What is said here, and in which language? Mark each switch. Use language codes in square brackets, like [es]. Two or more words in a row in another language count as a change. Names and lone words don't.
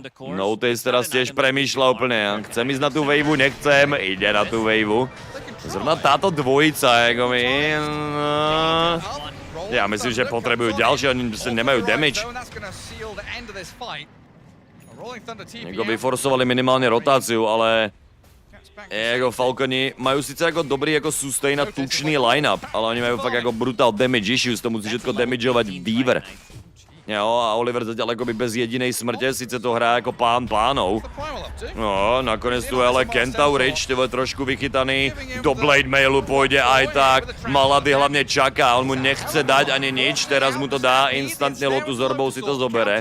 [sk] Notice teraz tiež premýšľa úplne. Chcem ísť na tú waveu, nechcem, ide na tú waveu. Zrovna táto dvojica, jako my... Ja myslím, že potrebujú ďalšie, oni nemajú damage. Jako by forsovali minimálne rotáciu, ale... Jako Falconi majú sice jako dobrý jako sustain a tučný line-up, ale oni majú fakt jako [en] brutal damage issues, [sk] to musí všetko damageovať Beaver. Jo, a Oliver zatiaľ akoby bez jedinej smrte, sice to hrá jako pán pánov. No, nakonec tu ale Kentaurich, [cs] ty vole [sk] trošku vychytaný, do Blade Mailu pôjde aj tak, Malady hlavne čaká, on mu nechce dať ani nič, teraz mu to dá, instantne Lotus Orbou si to zobere.